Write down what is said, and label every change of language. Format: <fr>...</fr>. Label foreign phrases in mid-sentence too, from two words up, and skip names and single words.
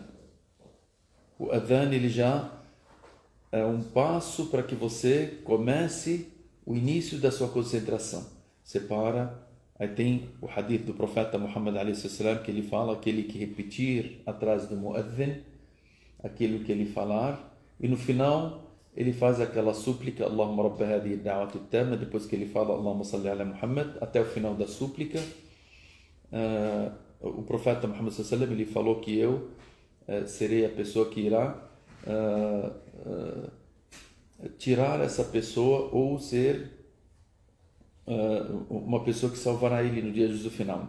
<pt>O adhan ele já é um passo para que você comece o início da sua concentração. Você para, aí tem o hadith do profeta Muhammad a.s. que ele fala, aquele que repetir atrás do muadhin, aquilo que ele falar, e no final ele faz aquela súplica,</pt> <ar>اللهم رب هذه الدعوة التامة,</ar> <pt>depois que ele fala</pt> <ar>اللهم صل على محمد,</ar> <pt>até o final da súplica. O profeta Muhammad sallallahu ele falou que eu serei a pessoa que irá tirar essa pessoa ou ser uma pessoa que salvará ele no dia do final.</pt>